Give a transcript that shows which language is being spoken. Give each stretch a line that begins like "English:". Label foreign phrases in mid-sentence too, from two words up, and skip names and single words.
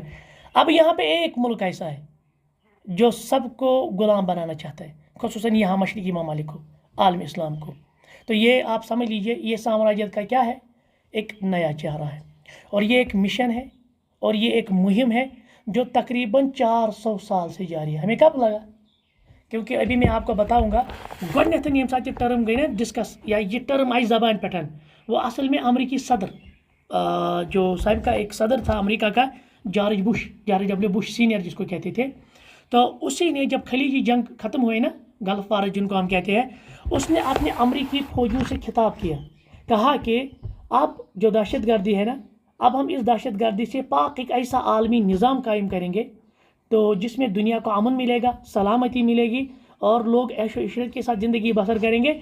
Urdu: اب یہاں پہ ایک ملک ایسا ہے جو سب کو غلام بنانا چاہتا ہے خصوصاً یہاں مشرقی ممالک کو عالم اسلام کو. تو یہ آپ سمجھ لیجئے یہ سامراجیت کا کیا ہے ایک نیا چہرہ ہے اور یہ ایک مشن ہے اور یہ ایک مہم ہے جو تقریباً 400 سال سے جاری ہے. ہمیں کب لگا کیونکہ ابھی میں آپ کو بتاؤں گا
Kashmiri: گۄڈنیٚتھ ییٚمہِ ساتہٕ
Urdu: یہ ٹرم گئی نا ڈسکس یا یہ ٹرم آئی زبان پہ وہ اصل میں امریکی صدر جو سابقہ ایک صدر تھا امریکہ کا جارج ڈبلیو بش سینئر جس کو کہتے تھے. تو اسی نے جب خلیجی جنگ ختم ہوئے نا گلف وار جن کو ہم کہتے ہیں اس نے اپنے امریکی فوجیوں سے خطاب کیا کہا کہ اب جو دہشت گردی ہے نا اب ہم اس دہشت گردی سے پاک ایک ایسا عالمی نظام قائم کریں گے تو جس میں دنیا کو امن ملے گا سلامتی ملے گی اور لوگ عیش و عشرت کے ساتھ زندگی بسر کریں گے.